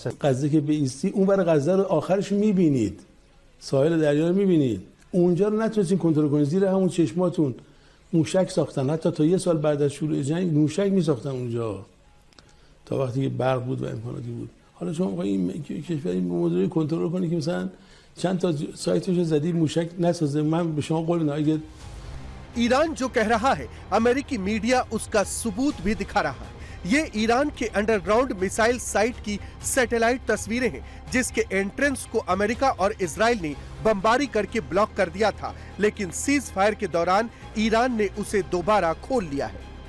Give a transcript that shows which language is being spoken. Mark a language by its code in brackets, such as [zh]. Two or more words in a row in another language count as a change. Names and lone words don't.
[fa] غزه که بیستی اون برای غزه رو آخرش میبینید، ساحل دریا رو میبینید، اونجا رو نتونستین کنترل کنید، زیر همون چشماتون موشک ساختن. حتی تا 1 سال بعد از شروع جنگ موشک میساختن اونجا تا وقتی که برق بود و امکاناتی بود. حالا شما می‌خواید این کشور این موضوع کنترل کنید که مثلا چند تا سایتش زدی موشک نسازه. من به شما قول میدم اگه [hi] ईरान जो कह रहा है अमेरिकी मीडिया उसका सबूत भी दिखा रहा है। ये ईरान के [en] underground missile site [hi] की सैटेलाइट तस्वीरें हैं, जिसके एंट्रेंस को अमेरिका और इजराइल ने बमबारी करके ब्लॉक कर दिया था, लेकिन [en] cease fire [hi] के दौरान ईरान ने उसे दोबारा खोल लिया है।